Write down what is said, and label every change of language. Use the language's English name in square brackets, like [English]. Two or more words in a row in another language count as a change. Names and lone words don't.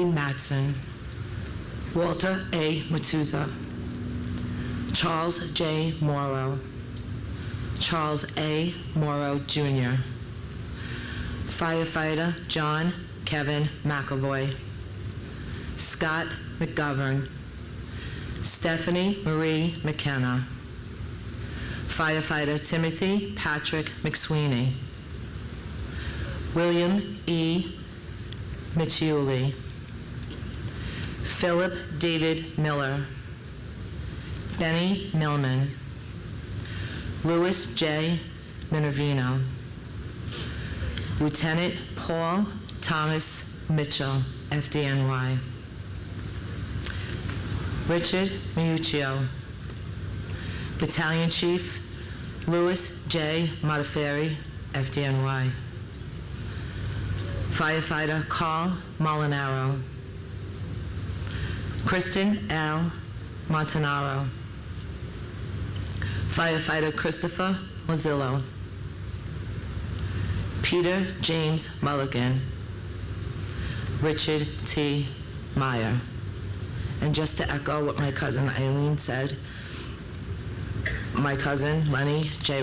[English] Matson, Walter A. Matuza, Charles J. Morrow, Charles A. Morrow, Jr., Firefighter John Kevin McAvoy, Scott McGovern, Stephanie Marie McKenna, Firefighter Timothy Patrick McSweeney, William E. Michiuli, Philip David Miller, Benny Millman, Louis J. Minervino, Lieutenant Paul Thomas Mitchell, FDNY, Richard Miuccio, Battalion Chief Louis J. Modafferi, FDNY, Firefighter Carl Molinaro, Kristen L. Montanaro, Firefighter Christopher Mazzillo, Peter James Mulligan, Richard T. Meyer. And just to echo what my cousin Eileen said, my cousin Lenny J.